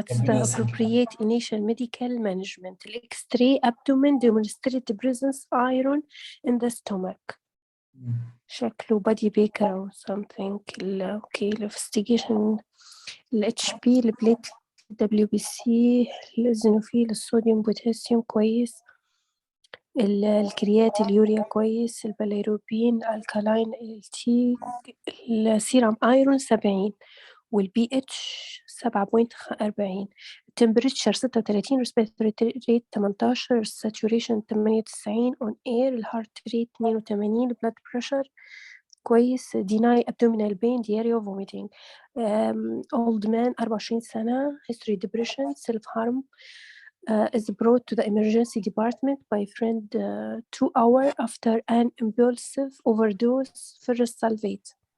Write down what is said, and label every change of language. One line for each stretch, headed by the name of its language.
English: What's the appropriate initial medical management? X-ray abdomen demonstrate presence iron in the stomach.
Arabic: شكله
English: body baker
Arabic: أو
English: something.
Arabic: اوكي investigation HP البليت WBC الزينوفيل الصوديوم بوتاسيوم كويس. الكريات اليوريا كويس، البيليروبين الكالاين التي، السيرم ايرون 70 والبي اتش 7.40، التمبريتشر 36، ريسبيراتوري ريت 18، الساتوريشن 98 اون اير، الهارت ريت 82، البلاد بريشر كويس،
English: deny abdominal pain diarrhea vomiting. old man 24 سنة، history depression, self-harm, is brought to the emergency department by friend 2 hours after an impulsive overdose ferrous sulfate.